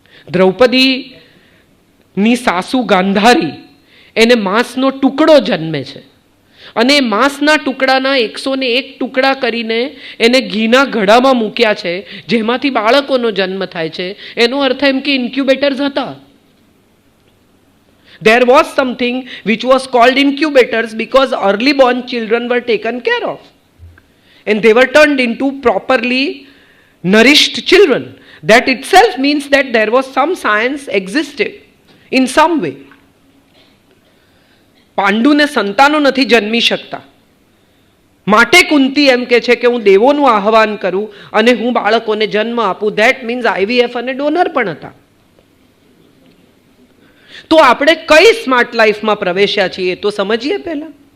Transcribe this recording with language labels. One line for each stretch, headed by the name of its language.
Gujarati: દ્રૌપદીની સાસુ ગાંધારી, એને માંસનો ટુકડો જન્મે છે અને એ માંસના ટુકડાના 101 ટુકડા કરીને એને ઘીના ઘડામાં મૂક્યા છે જેમાંથી બાળકોનો જન્મ થાય છે. એનો અર્થ એમ કે ઇન્ક્યુબેટર્સ હતા.
English: There was something which was called incubators because early born children were taken care of and they were turned into properly nourished children. That itself means that there was some science existed in some way.
Gujarati: પાંડુને સંતાનો નથી જન્મી શકતા માટે કુંતી એમ કે છે કે હું દેવોનું આહવાન કરું અને હું બાળકોને જન્મ આપું.
English: that means
Gujarati: IVF અને ડોનર પણ હતા. તો આપણે કઈ સ્માર્ટ લાઈફમાં પ્રવેશ્યા છીએ તો સમજીએ પહેલા.